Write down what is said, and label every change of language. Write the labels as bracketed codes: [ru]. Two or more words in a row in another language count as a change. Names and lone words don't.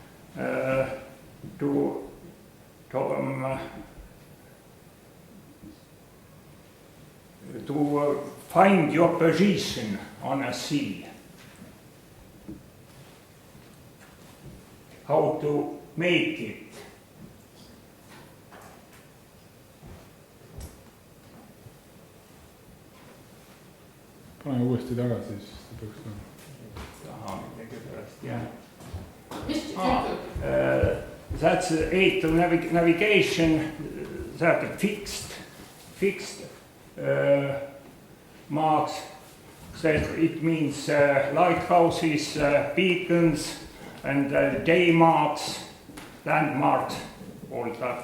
[en] to find your position on a sea, how to make it. [et] pane uuesti tagasi, siis peaks midagi pärast, jah. [en] That's eight navigation, that fixed marks. That it means lighthouses, beacons, and day marks, landmarks, all that.